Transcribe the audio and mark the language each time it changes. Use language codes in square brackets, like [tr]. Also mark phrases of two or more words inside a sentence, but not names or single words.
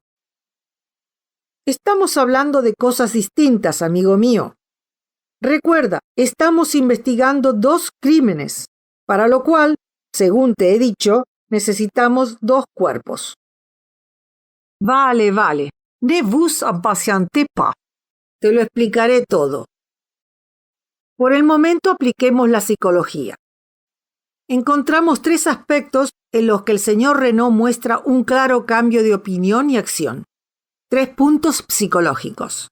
[es] Estamos hablando de cosas distintas, amigo mío. Recuerda, estamos investigando 2 crímenes, para lo cual, según te he dicho, necesitamos 2 cuerpos. Vale. [fr] Ne vous impatientez pas. [es] Te lo explicaré todo. Por el momento apliquemos la psicología. Encontramos 3 aspectos en los que el señor Renaud muestra un claro cambio de opinión y acción. 3 puntos psicológicos.